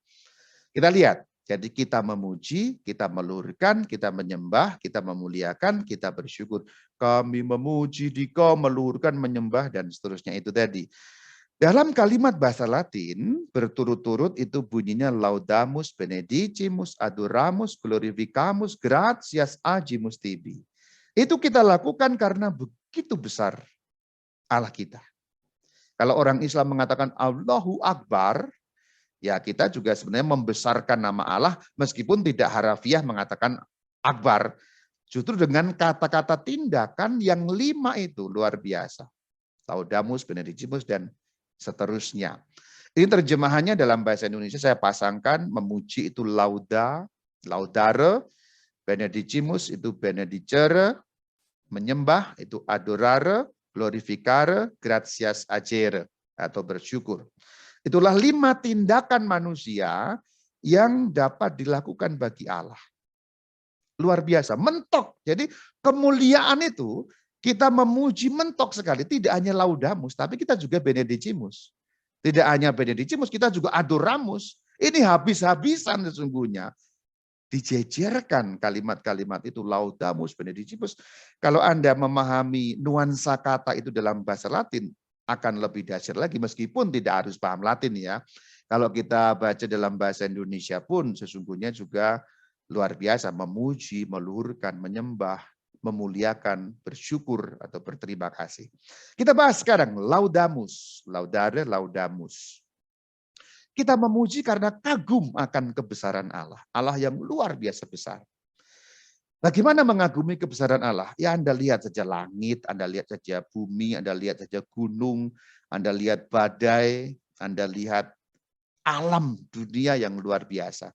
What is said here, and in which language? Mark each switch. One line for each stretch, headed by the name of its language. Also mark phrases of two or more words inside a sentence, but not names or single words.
Indonesian: Kita lihat. Jadi kita memuji, kita meluhurkan, kita menyembah, kita memuliakan, kita bersyukur. Kami memuji Dikau, meluhurkan, menyembah, dan seterusnya itu tadi. Dalam kalimat bahasa Latin, berturut-turut itu bunyinya
Latin: laudamus, benedicimus, adoramus, glorificamus, gratias, agimus tibi.
Indonesian: Itu kita lakukan karena begitu besar Allah kita. Kalau orang Islam mengatakan
Arabic: Allahu Akbar,
Indonesian: ya kita juga sebenarnya membesarkan nama Allah meskipun tidak harafiah mengatakan Akbar. Justru dengan kata-kata tindakan yang 5 itu luar biasa.
Latin: Laudamus, benedicimus,
Indonesian: dan seterusnya. Ini terjemahannya dalam bahasa Indonesia saya pasangkan, memuji itu
Latin: lauda, laudare,
Indonesian: benedicimus itu benedicere, menyembah itu
Latin: adorare, glorificare, gratias agere
Indonesian: atau bersyukur. Itulah 5 tindakan manusia yang dapat dilakukan bagi Allah. Luar biasa, mentok. Jadi kemuliaan itu kita memuji mentok sekali. Tidak hanya laudamus, tapi kita juga benedicimus. Tidak hanya benedicimus, kita juga adoramus. Ini habis-habisan sesungguhnya. Dijejerkan kalimat-kalimat itu
Latin: laudamus, benedicimus.
Indonesian: Kalau Anda memahami nuansa kata itu dalam bahasa Latin, akan lebih dahsyat lagi meskipun tidak harus paham Latin ya. Kalau kita baca dalam bahasa Indonesia pun sesungguhnya juga luar biasa, memuji, meluhurkan, menyembah, memuliakan, bersyukur atau berterima kasih. Kita bahas sekarang
Latin: laudamus, laudare, laudamus.
Indonesian: Kita memuji karena kagum akan kebesaran Allah, Allah yang luar biasa besar. Bagaimana mengagumi kebesaran Allah? Ya Anda lihat saja langit, Anda lihat saja bumi, Anda lihat saja gunung, Anda lihat badai, Anda lihat alam dunia yang luar biasa.